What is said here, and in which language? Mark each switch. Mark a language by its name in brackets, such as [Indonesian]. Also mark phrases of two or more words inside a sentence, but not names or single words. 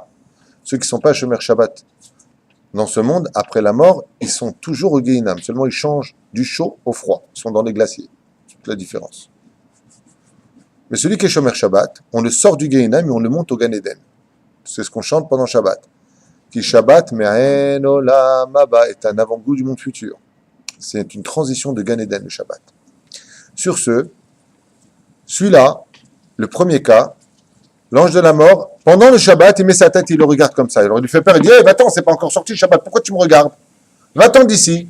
[French] Ceux qui ne sont pas [Hebrew] שומר שבת [French] dans ce monde, après la mort, ils sont toujours au Gehinam, seulement ils changent du chaud au froid, ils sont dans les glaciers, c'est toute la différence. Mais celui qui est [Hebrew] שומר שבת, [French] on le sort du Gehinam et on le monte au Gan Eden. C'est ce qu'on chante pendant Shabbat. Qui [Hebrew] שבת מעין עולם הבא [French] est un avant-goût du monde futur. C'est une transition de Gan Eden, le Shabbat. Sur ce, celui-là, le premier cas, l'ange de la mort, pendant le Shabbat, il met sa tête, il le regarde comme ça. Alors il lui fait peur, il dit hey, va-t'en, c'est pas encore sorti le Shabbat, pourquoi tu me regardes? Va-t'en d'ici.